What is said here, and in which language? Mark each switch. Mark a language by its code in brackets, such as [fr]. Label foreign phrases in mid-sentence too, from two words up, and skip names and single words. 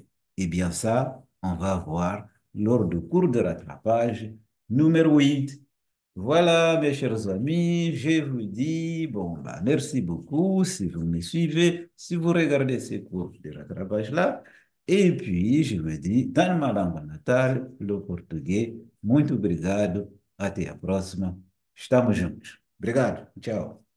[fr] Eh bien, ça, on va voir lors du cours de rattrapage numéro 8. Voilà, mes chers amis, je vous dis, bon, bah, merci beaucoup si vous me suivez, si vous regardez ces cours de rattrapage-là. Et puis, je vous dis, dans ma langue natale, le portugais, [pt] muito obrigado, até a próxima. Estamos juntos. Obrigado, tchau.